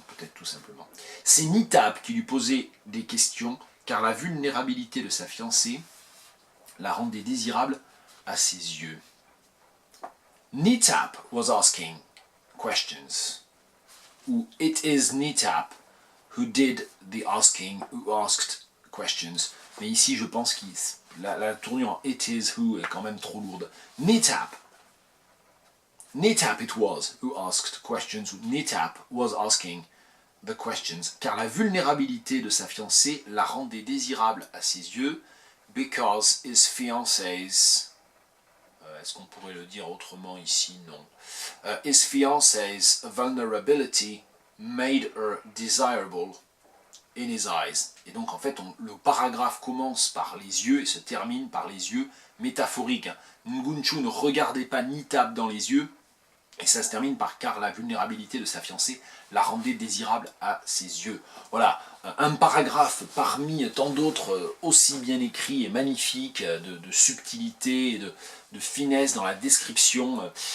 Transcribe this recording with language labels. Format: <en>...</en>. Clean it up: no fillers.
<fr>Peut-être tout simplement. C'est Nitap qui lui posait des questions, car la vulnérabilité de sa fiancée la rendait désirable à ses yeux.</fr> <en>Nitap was asking questions. Ou it is Nitap who did the asking, who asked questions.</en> <fr>Mais ici, je pense que la tournure en it is who est quand même trop lourde.</fr> <en>Nitap it was who asked questions. Nitap was asking the questions.</en> <fr>Car la vulnérabilité de sa fiancée la rendait désirable à ses yeux.</fr> <en>Because his fiancé's...</en> <fr>Est-ce qu'on pourrait le dire autrement ici? Non.</fr> <en>His fiancé's vulnerability made her desirable in his eyes.</en> <fr>Et donc en fait, le paragraphe commence par les yeux et se termine par les yeux métaphoriques. Ngunchu ne regardait pas Nitab dans les yeux, et ça se termine par car la vulnérabilité de sa fiancée la rendait désirable à ses yeux. Voilà, un paragraphe parmi tant d'autres aussi bien écrits et magnifiques, de subtilité, de finesse dans la description.</fr>